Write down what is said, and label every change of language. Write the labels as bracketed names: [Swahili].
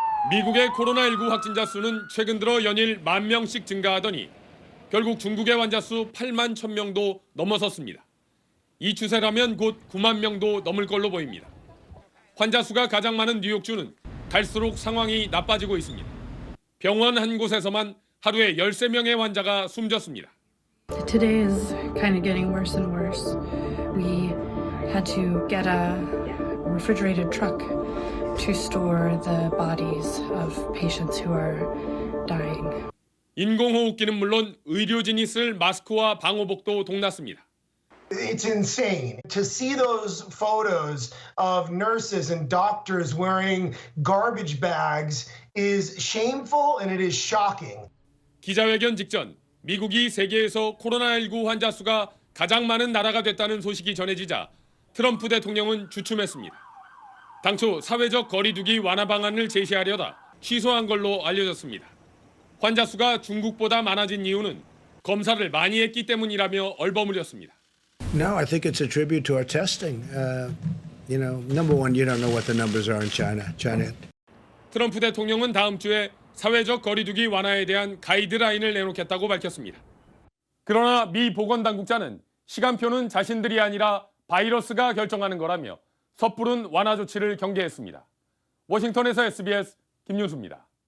[Korean] 미국의 코로나19 확진자 수는 최근 들어 연일 10,000명씩 증가하더니 결국 중국의 환자 수 8만 1,000명도 넘어섰습니다. 이 추세라면 곧 9만 명도 넘을 걸로 보입니다. 환자 수가 가장 많은 뉴욕주는 갈수록 상황이 나빠지고 있습니다. 병원 한 곳에서만 하루에 13명의 환자가 숨졌습니다. [English] Today is kind of getting worse and worse. We had to get a refrigerated truck to store the bodies of patients who are dying. [Korean] 인공호흡기는 물론 의료진이 쓸 마스크와 방호복도 동났습니다. [English] It's insane to see those photos of nurses and doctors wearing garbage bags is shameful and it is shocking. [Korean] 기자회견 직전 미국이 세계에서 코로나19 환자 수가 가장 많은 나라가 됐다는 소식이 전해지자 트럼프 대통령은 주춤했습니다. 당초 사회적 거리두기 완화 방안을 제시하려다 취소한 걸로 알려졌습니다. 환자 수가 중국보다 많아진 이유는 검사를 많이 했기 때문이라며 얼버무렸습니다. [English] No, I think it's a tribute to our testing. Number one, you don't know what the numbers are in China. [Korean] 트럼프 대통령은 다음 주에 사회적 거리두기 완화에 대한 가이드라인을 내놓겠다고 밝혔습니다. 그러나 미 보건당국자는 시간표는 자신들이 아니라 바이러스가 결정하는 거라며 섣부른 완화 조치를 경계했습니다. 워싱턴에서 SBS 김윤수입니다.